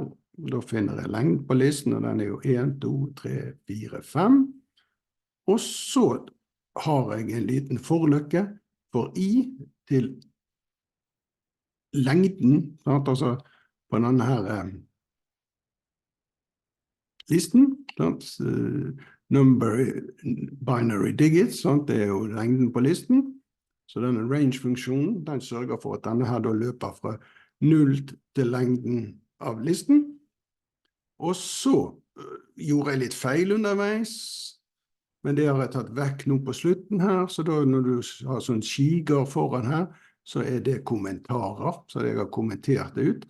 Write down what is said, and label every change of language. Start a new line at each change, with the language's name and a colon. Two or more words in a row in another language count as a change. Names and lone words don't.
Norwegian: Da finner jeg lengden på listen, og den er jo 1, 2, 3, 4, 5. Og så har jeg en liten forløkke for I til lengden, sant? Altså på denne her listen, sant?
English: Number binary digits,
Norwegian: sant? Det er jo lengden på listen. Så denne range-funksjonen, den sørger for at denne her da løper fra 0 til lengden av listen. Og så gjorde jeg litt feil underveis, men det har jeg tatt vekk nå på slutten her, så da når du har sånn skiger foran her, så er det kommentarer, så jeg har kommentert det ut.